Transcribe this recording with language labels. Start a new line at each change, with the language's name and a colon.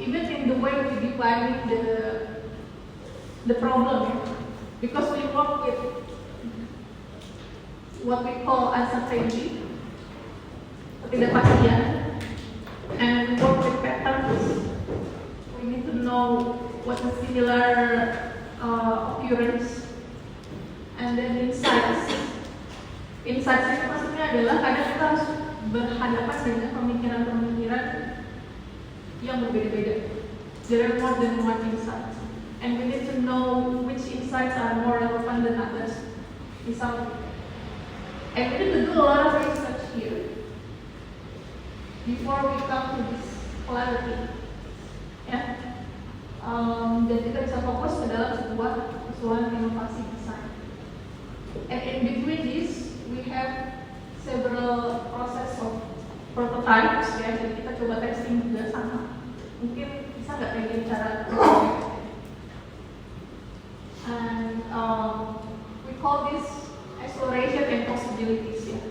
English: Even in the way we define the problem, because we work with what we call uncertainty, ketidakpastian, and we work with patterns. We need to know what a similar occurrence, and then insights.
Indonesian: Insights itu maksudnya adalah kadang kita harus berhadapan dengan pemikiran-pemikiran yang berbeda-beda.
English: There are more than one insight, and we need to know which insights are more relevant than others. Misalnya, and we need to do a lot of research here before we come to this clarity. Yeah.
Indonesian: Dan kita bisa fokus ke dalam sebuah usulan inovasi desain.
English: And in between this, we have several process of prototypes, ya.
Indonesian: Jadi kita coba testing juga sama. Mungkin bisa nggak kayak gini cara?
English: And we call this exploration and possibilities, ya.